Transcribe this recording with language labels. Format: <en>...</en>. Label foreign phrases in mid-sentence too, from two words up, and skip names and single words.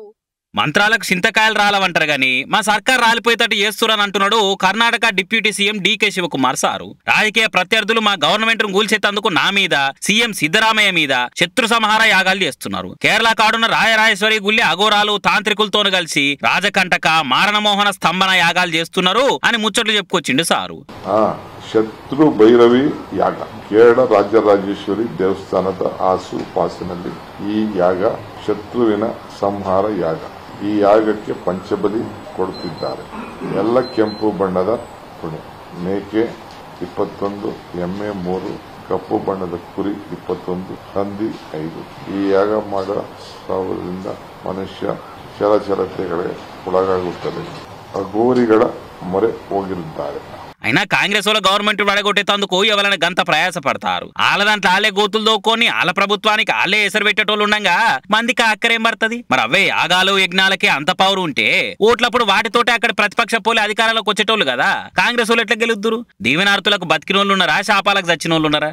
<te>మంత్రాలకు చింతకాయలు రాలవంటారు గాని మా సర్కార్ రాలిపోయేటట్టు చేస్తురని అంటున్నాడు కర్ణాటక</te> <en>Deputy CM</en> <te>డీకే శివకుమార్ సారు. రాజకీయ ప్రత్యర్థులు మా గవర్నమెంట్ ను కూల్చేందుకు నా మీద సీఎం సిద్ధరామయ్య మీద శత్రు సంహార యాగాలు చేస్తున్నారు. కేరళ కాడున్న రాయరాజేశ్వరి గుళ్ళి అఘోరాలు తాంత్రికులతో కలిసి రాజకంటక మారణమోహన స్తంభన యాగాలు చేస్తున్నారు అని ముచ్చట్లు చెప్పుకొచ్చిండు సారు.</te> <kn>ಶತ್ರು ಭೈರವಿ ಯಾಗ ಕೇರಳ ರಾಜರಾಜೇಶ್ವರಿ ದೇವಸ್ಥಾನದ ಆಸುಪಾಸಿನಲ್ಲಿ ಈ ಯಾಗ ಶತ್ರುವಿನ ಸಂಹಾರ ಯಾಗ. ಈ ಯಾಗಕ್ಕೆ ಪಂಚಬಲಿ ಕೊಡುತ್ತಿದ್ದಾರೆ. ಎಲ್ಲ ಕೆಂಪು ಬಣ್ಣದ ಕುಣೆ, ಮೇಕೆ 21, ಎಮ್ಮೆ 3, ಕಪ್ಪು ಬಣ್ಣದ ಕುರಿ 21, ಹಂದಿ 5. ಈ ಯಾಗ ಮಾಡುವ ಸಾವಿರದಿಂದ ಮನುಷ್ಯ ಚಲಚಲತೆಗಳಿಗೆ ಒಳಗಾಗುತ್ತದೆ. ಅಘೋರಿಗಳ ಮೊರೆ ಹೋಗಿರುತ್ತಾರೆ.</kn> <te>అయినా కాంగ్రెస్ వాళ్ళ గవర్నమెంట్ వడగొట్టేందుకు ఎవరైనా గంత ప్రయాసపడతారు. వాళ్ళ దాంట్లో ఆలే గోతులు దోక్కొని వాళ్ళ ప్రభుత్వానికి ఆలే ఎసరు పెట్టేటోళ్ళు ఉండగా మందికి అక్కరేం పడుతుంది? మరి అవే యాగాలు యజ్ఞాలకే అంత పవర్ ఉంటే ఓట్లప్పుడు వాటితోటే అక్కడ ప్రతిపక్ష పోలే అధికారంలోకి వచ్చేటోళ్ళు కదా. కాంగ్రెస్ వాళ్ళు ఎట్లా గెలుద్దురు? దీవెనార్థులకు బతికిన వాళ్ళు ఉన్నారా? శాపాలకు చచ్చిన వాళ్ళు ఉన్నారా?</te>